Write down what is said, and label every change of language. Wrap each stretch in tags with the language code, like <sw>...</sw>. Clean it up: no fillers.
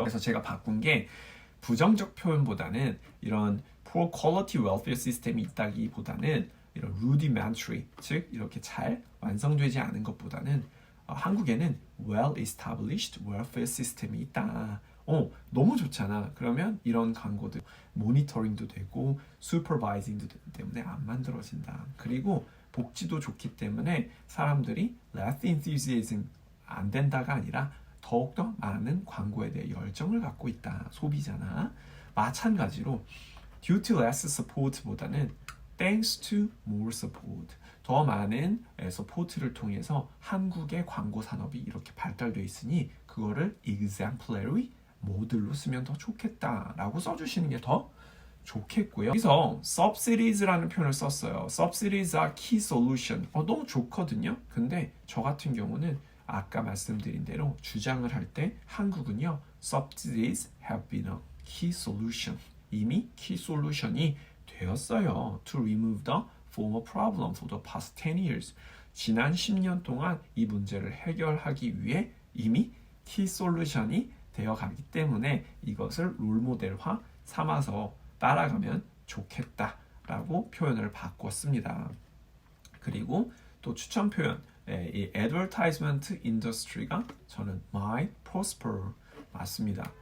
<ko>그래서 제가 바꾼 게 부정적 표현보다는 이런</ko> <en>poor quality welfare</en> <ko>시스템이 있다기보다는 이런 rudimentary, 즉 이렇게 잘 완성되지 않은 것보다는 한국에는</ko> <en>well established welfare</en> <ko>시스템이 있다. 너무 좋잖아. 그러면 이런 광고들 모니터링도 되고 슈퍼바이징도 되기 때문에 안 만들어진다. 그리고 복지도 좋기 때문에 사람들이</ko> <en>less enthusiasm</en> <ko>안 된다가 아니라 더욱더 많은 광고에 대해 열정을 갖고 있다. 소비자나 마찬가지로</ko> <en>due to less support보다는 thanks to more support.</en> <ko>더 많은 서포트를 통해서 한국의 광고 산업이 이렇게 발달되어 있으니 그거를 exemplary 모델로 쓰면 더 좋겠다라고 써주시는 게 더 좋겠고요. 여기서 subsidies라는 표현을 썼어요.</ko> <en>subsidies are key solution.</en> <ko>너무 좋거든요. 근데 저 같은 경우는 아까 말씀드린 대로 주장을 할 때 한국은요</ko> <en>subsidies have been a key solution.</en> <ko>이미 key solution이 되었어요.</ko> <en>To remove the former problem for the past 10 years.</en> <ko>지난 10년 동안 이 문제를 해결하기 위해 이미 key solution이 되어가기 때문에 이것을 롤모델화 삼아서 따라가면 좋겠다라고 표현을 바꿨습니다. 그리고 또 추천 표현, 이 advertisement industry가 저는</ko> <en>might prosper</en> <ko>맞습니다.</ko>